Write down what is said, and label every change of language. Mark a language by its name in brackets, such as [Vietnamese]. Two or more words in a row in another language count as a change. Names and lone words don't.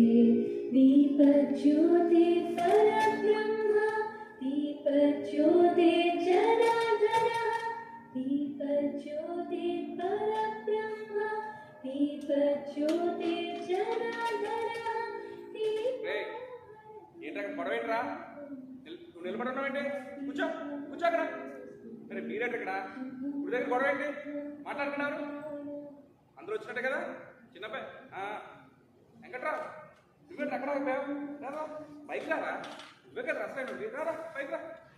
[Sanskrit] दीपज्योति परब्रह्म दीपज्योति जनार्दनः दीपज्योति परब्रह्म दीपज्योति जनार्दनः। [Telugu] గొడవేంట్రా నువ్వు నిలబడున్నావేంటి? కూర్చో కూర్చో అక్కడ. మరి మీరేంటి ఇక్కడ ఇప్పుడు దగ్గర గొడవ ఏంటి? మాట్లాడుతున్నారు అందరూ వచ్చినట్టే కదా. చిన్నపై వెంకట్రా నువ్వేంటి అక్కడ రారా బైక్ రారా నువ్వే కదా రస్తాయి రారా బైక్ రా.